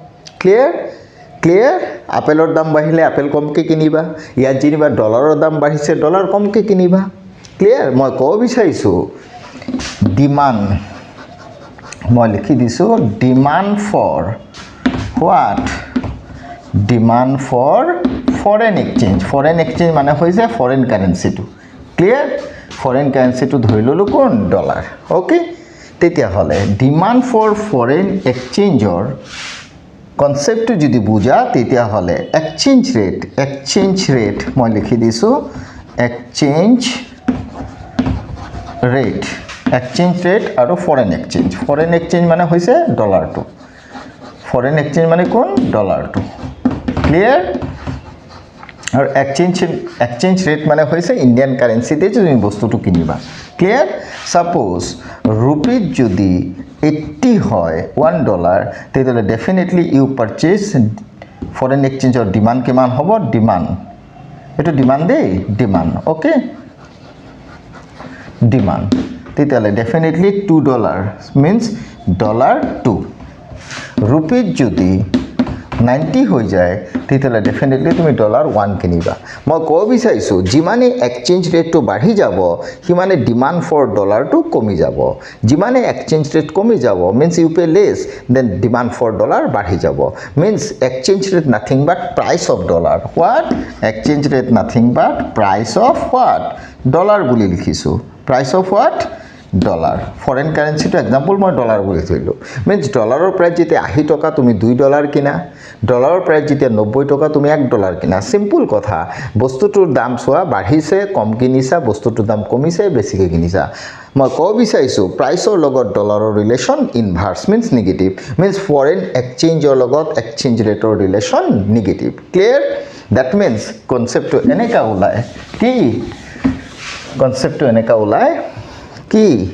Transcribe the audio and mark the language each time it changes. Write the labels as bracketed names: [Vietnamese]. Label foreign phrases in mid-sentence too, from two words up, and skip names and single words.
[Assamese] ক্লিয়ার আপেলৰ দাম বাঢ়িলে আপেল কমকে কিনিবা ইয়াত যেনিবা ডলাৰৰ দাম বাঢ়িছে ডলাৰ কমকে কিনিবা ক্লিয়ার মই কব বিচাৰিছো ডিমান্ড মই লিখি দিছো [English] demand for what demand for foreign exchange [Assamese] মানে হৈছে [English] foreign currency too clear foreign currency too [Assamese] ধৰি ললো কোন [English] dollar okay [Assamese] তেতিয়া হলে [English] demand for foreign exchangeৰ concept to [Assamese] যদি বুজা তেতিয়া হলে [English] exchange rate [Assamese] মই লিখি দিছো exchange rate আৰু [English] foreign exchange [Assamese] মানে হৈছে [English] dollar too foreign exchange [Assamese] মানে কোন [English] dollar too clear [Assamese] আৰু [English] exchange rate [Assamese] মানে হৈছে [English] Indian currencyতে [Assamese] যদি বস্তুটো কিনিবা [English] clear suppose [Assamese] রুপি যদি 80 হয় $1 তেতিয়ালে [English] definitely you purchase foreign exchangeৰ demand [Assamese] কিমান হ'ব ডিমান্ড এটো ডিমান্ড দেই [English] demand okay [Assamese] ডিমান্ড তেতিয়ালে ডেফিনেটলি $2 means $2 রুপি যদি 90 হৈ যায় তেতিয়ালে ডেফিনেটলি তুমি $1 কিনিবা মই কব বিচাৰিছো যিমানে [English] exchange rateটো [Assamese] বাঢ়ি যাব হিমানে [English] demand for dollarটো [Assamese] কমি যাব যিমানে [English] exchange rate [Assamese] কমি যাব [English] means you pay less then demand for dollar [Assamese] বাঢ়ি যাব [English] means exchange rate nothing but price of dollar what exchange rate nothing but price of what dollar [Assamese] বুলি লিখিছো [English] price of what dollar foreign currencyটো example [Assamese] মই ডলাৰ বুলি থৈলোঁ [English] means dollarৰ [Assamese] প্ৰাইচ যেতিয়া 80 টকা তুমি $2 কিনা [English] dollarৰ price [Assamese] যেতিয়া 90 টকা তুমি $1 কিনা সিম্পল কথা বস্তুটোৰ দাম চোৱা বাঢ়িছে কম কিনিছা বস্তুটোৰ দাম কমিছে বেছিকৈ কিনিছা মই ক'ব বিচাৰিছোঁ প্ৰাইচৰ লগত [English] dollarৰ relation inverse means negative means foreign exchangeৰ [Assamese] লগত [English] exchange rateৰ relation negative clear that means conceptটো [Assamese] এনেকা ওলায় কি কনচেপ্টটো এনেকা ওলায় কি